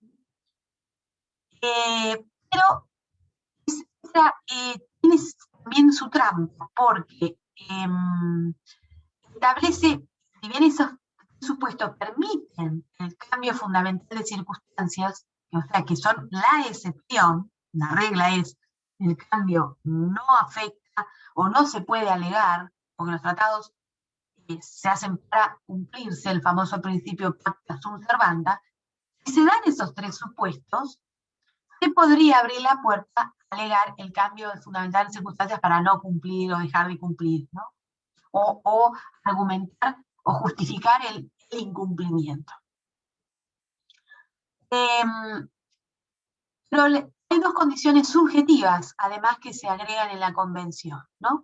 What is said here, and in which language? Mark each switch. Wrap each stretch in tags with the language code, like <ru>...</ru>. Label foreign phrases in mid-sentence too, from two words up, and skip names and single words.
<es>Pero tiene también su trampa, porque establece, si bien esos supuestos permiten el cambio fundamental de circunstancias, o sea, que son la excepción, la regla es, el cambio no afecta o no se puede alegar, porque los tratados se hacen para cumplirse el famoso principio</es> <la>pacta sunt servanda.</la> <es>Si se dan esos 3 supuestos, se podría abrir la puerta a alegar el cambio fundamental de circunstancias para no cumplir o dejar de cumplir, ¿no? O argumentar o justificar el incumplimiento. Pero hay 2 condiciones subjetivas, además, que se agregan en la convención, ¿no?</es>